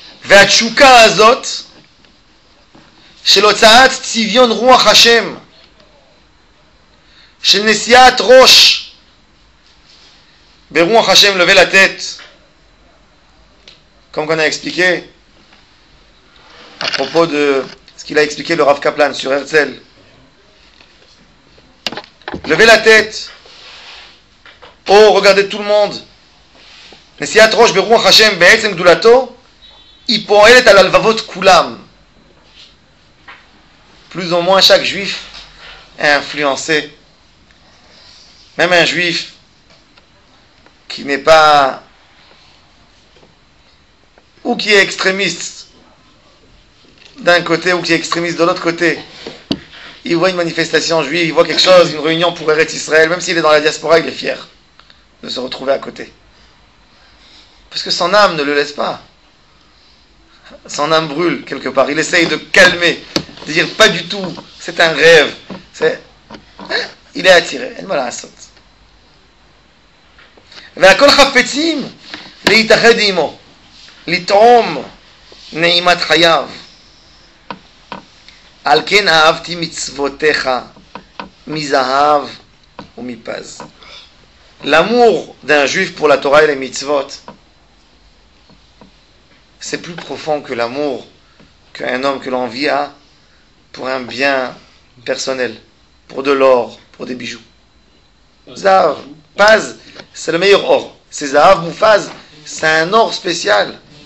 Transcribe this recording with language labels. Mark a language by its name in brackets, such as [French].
[Hebrew] והתשוקה הזאת של הוצאת צביון רוח השם, של נשיאת ראש ברוח השם, [French] lever la tête, comme qu'on a expliqué à propos de ce qu'il a expliqué le Rav Kaplan sur Herzl. Lever la tête, oh regardez tout le monde, [Hebrew] נשיאת ראש ברוח השם בעצם גדולתו, היא פועלת על הלבבות כולם. [French] Plus ou moins chaque juif est influencé. Même un juif qui n'est pas, ou qui est extrémiste d'un côté ou qui est extrémiste de l'autre côté, il voit une manifestation juive, il voit quelque chose, une réunion pour Eretz Israël, même s'il est dans la diaspora, il est fier de se retrouver à côté. Parce que son âme ne le laisse pas. Son âme brûle quelque part. Il essaye de calmer, de dire pas du tout, c'est un rêve. Il est attiré. [Hebrew] אין מה לעשות. והכל חפצים להתאחד עמו, לטעום נעימת חייו. על כן אהבתי מצוותיך מזהב ומפז. [French] L'amour d'un juif pour la Torah et les mitzvot, c'est plus profond que l'amour qu'un homme, que l'envie a pour un bien personnel, pour de l'or, pour des bijoux. Zahav, Paz, c'est le meilleur or. C'est Zahav Moufaz, c'est un or spécial.